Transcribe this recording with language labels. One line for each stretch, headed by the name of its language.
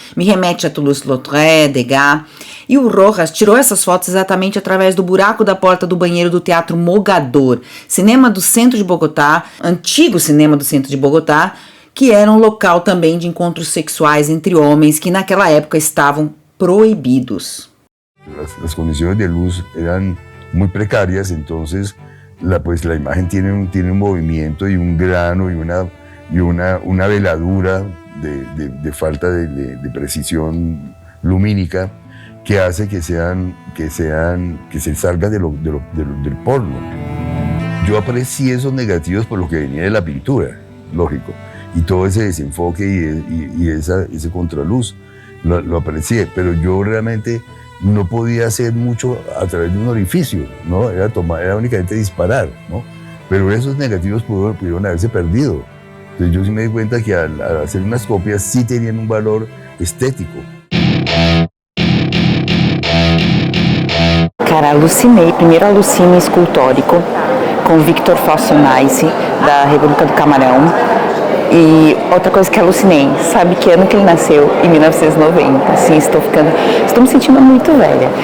Portuguese: Me remete a Toulouse-Lautrec, Degas. E o Rojas tirou essas fotos exatamente através do buraco da porta do banheiro do Teatro Mogador, cinema do centro de Bogotá, antigo cinema do centro de Bogotá, que era um local também de encontros sexuais entre homens que naquela época estavam proibidos.
Spanish: Las condiciones de luz eran muy precarias, entonces la imagen tiene un movimiento y un grano y una veladura de falta de precisión lumínica que hace que se salga del porno. Yo aprecié esos negativos por lo que venía de la pintura, lógico, y todo ese desenfoque y ese contraluz lo aprecié, pero yo realmente no podía hacer mucho a través de un orificio, ¿no? Era únicamente disparar, ¿no? Pero esos negativos pudieron haberse perdido. Entonces yo sí me di cuenta que al hacer unas copias sí tenían un valor estético.
Portuguese: Cara, primeiro alucine escultórico com Victor Fossonais, da República do Camarão. E outra coisa que alucinei, sabe que ano que ele nasceu? Em 1990, assim, estou me sentindo muito velha.